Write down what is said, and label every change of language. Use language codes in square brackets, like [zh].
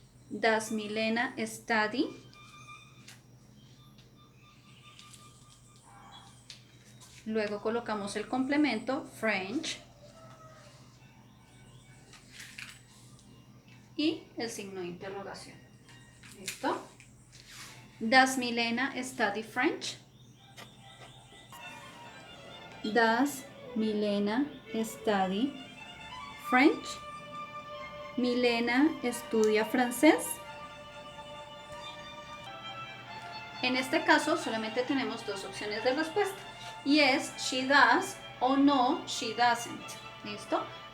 [en] Does Milena study? [es] Luego colocamos el complemento French y el signo de interrogación. ¿Listo? [en] Does Milena study French? Does Milena study French? [es] ¿Milena estudia francés? En este caso solamente tenemos dos opciones de respuesta y es [en] she does [es] o [en] no, she doesn't. [es] ¿Listo?